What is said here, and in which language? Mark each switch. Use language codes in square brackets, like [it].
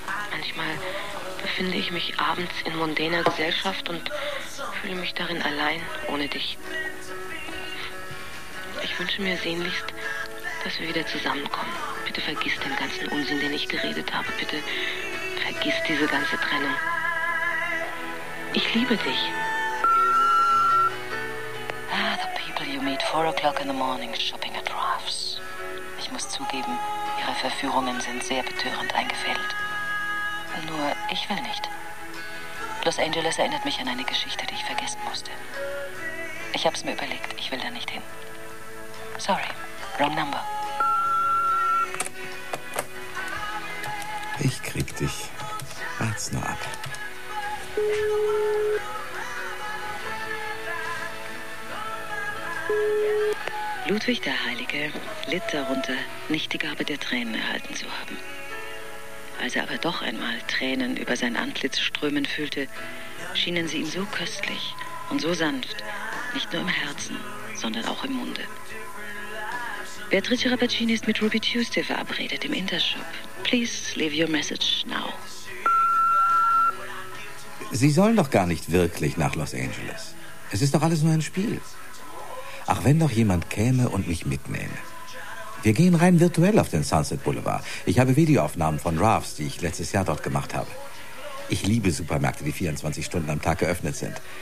[de] Manchmal befinde ich mich abends in mondäner Gesellschaft und fühle mich darin allein ohne dich. Ich wünsche mir sehnlichst, dass wir wieder zusammenkommen. Bitte vergiss den ganzen Unsinn, den ich geredet habe. Bitte vergiss diese ganze Trennung. Ich liebe dich. [en] Ah, the people you meet 4 o'clock in the morning shopping at Ralph's. [de] Ich muss zugeben, ihre Verführungen sind sehr betörend eingefädelt. Nur, ich will nicht. Los Angeles erinnert mich an eine Geschichte, die ich vergessen musste. Ich hab's mir überlegt, ich will da nicht hin. [en] Sorry, wrong number. [de] Ich krieg dich. Wart's nur ab. Ludwig der Heilige litt darunter, nicht die Gabe der Tränen erhalten zu haben. Als er aber doch einmal Tränen über sein Antlitz strömen fühlte, schienen sie ihm so köstlich und so sanft, nicht nur im Herzen, sondern auch im Munde. Beatrice Rappaccini ist mit Ruby Tuesday verabredet im Intershop. [en] Please leave your message now. [de] Sie sollen doch gar nicht wirklich nach Los Angeles. Es ist doch alles nur ein Spiel. Ach, wenn doch jemand käme und mich mitnehme. Wir gehen rein virtuell auf den Sunset Boulevard. Ich habe Videoaufnahmen von Ralph's, die ich letztes Jahr dort gemacht habe. Ich liebe Supermärkte, die 24 Stunden am Tag geöffnet sind.